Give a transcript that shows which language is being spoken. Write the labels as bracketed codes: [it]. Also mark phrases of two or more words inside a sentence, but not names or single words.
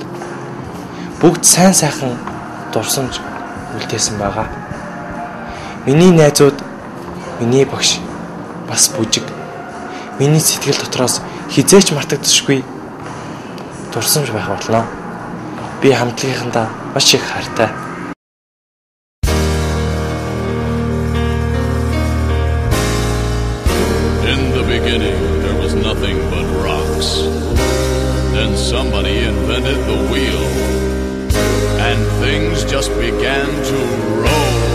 [mn] Бүгд сайн сайхан дурсамж үлдээсэн байгаа. Миний найзууд, миний багш, бас бүжиг. Миний сэтгэл дотроос хизээч мартагдчихгүй дурсамж байх болно. Би хамтлагийнхандаа маш их хайртай. [en] In the beginning, there was nothing but rocks. Then somebody invented the wheel, and things just began to roll.